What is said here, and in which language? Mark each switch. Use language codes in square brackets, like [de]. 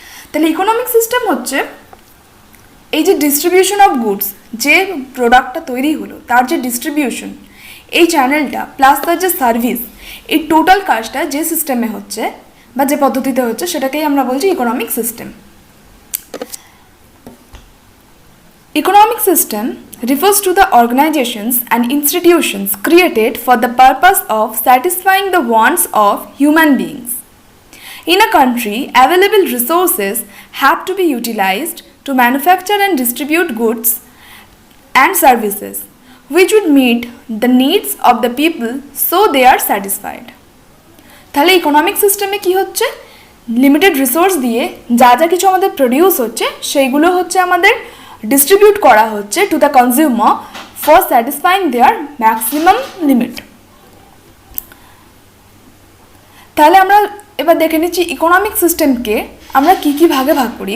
[bn] তাহলে economic system হচ্ছে এই যে ডিস্ট্রিবিউশন অফ গুডস, যে প্রোডাক্টটা তৈরি হলো তার যে ডিস্ট্রিবিউশন, এই চ্যানেলটা প্লাস তার যে সার্ভিস, এই টোটাল কাজটা যে সিস্টেমে হচ্ছে বা যে পদ্ধতিতে হচ্ছে সেটাকেই আমরা বলছি economic system. [en] Economic system refers to the organizations and institutions created for the purpose of satisfying the wants of human beings. In a country, available resources have to be utilized to manufacture and distribute goods and services which would meet the needs of the people so they are satisfied. [bn] তাহলে economic সিস্টেমে কি হচ্ছে? Limited resource দিয়ে যা যা কিছু আমাদের produce হচ্ছে সেইগুলো হচ্ছে আমাদের ডিস্ট্রিবিউট করা হচ্ছে [en] To the consumer for satisfying their maximum limit. [bn] তাহলে আমরা এবার দেখে নিচ্ছি ইকোনমিক সিস্টেমকে আমরা কী কী ভাগে ভাগ করি।